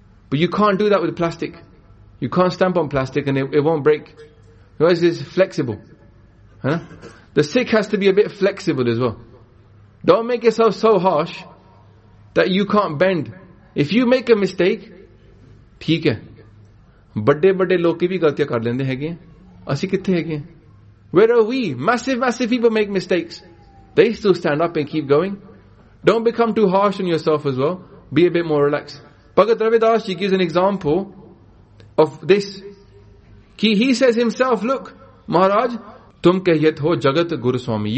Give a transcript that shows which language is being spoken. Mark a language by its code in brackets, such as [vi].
[en] But you can't do that with plastic. You can't stamp on plastic and it won't break. Because it's flexible. Huh? The stick has to be a bit flexible as well. Don't make yourself so harsh that you can't bend. If you make a mistake, [pa] ਠੀਕ ਹੈ. Birthday birthday ਲੋਕੀ ਭੀ ਗਲਤੀਆ ਕਰ ਲੈਂਦੇ ਹੈ ਗਏ. ਅਸੀ ਕਿੱਥੇ ਹੈ ਗਏ? [en] Where are we? Massive people make mistakes. They still stand up and keep going. Don't become too harsh on yourself as well. Be a bit more relaxed. Bhagat Ravidas Ji gives an example of this. He says himself, look, Maharaj, [pa] tum kahiyat ho jagat guru swami.